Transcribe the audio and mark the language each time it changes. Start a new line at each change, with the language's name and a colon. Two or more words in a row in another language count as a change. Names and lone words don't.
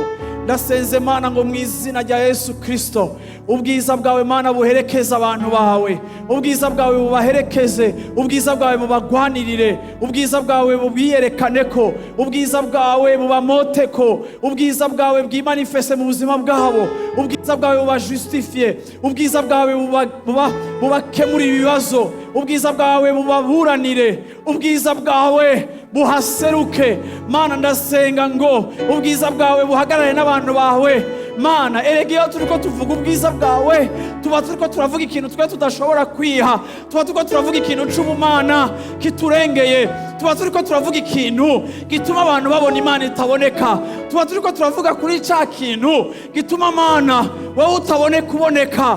Rundi: Ndasenze Imana ngo mu izina rya Yesu Kristo ubwiza bwawe Mana buherekeze abantu bawe, ubwiza bwawe bubaherekeze, ubwiza bwawe bubagwanirire, ubwiza bwawe bubiyerekane ko, ubwiza bwawe bubamoteko, ubwiza bwawe bwimanifeste mu buzima bwabo, ubwiza bwawe bubajustifie, ubwiza bwawe bubakemura ibibazo, ubwiza bwawe bubaburanire, ubwiza bwawe buhaseruke. Mana ndasenga ngo ubwiza bwawe buhagarare n'abantu bawe. Mana erega iyo turiko tuvuga ubwiza bwawe tuba turiko turavuga ikintu twe tudashobora kwiha, tuba turiko turavuga ikintu c'ubumana kiturengeye, tuba turiko turavuga ikintu gituma abantu babona Imana itaboneka, tuba turiko turavuga kuri ca kintu gituma Mana wowe utabone kuboneka.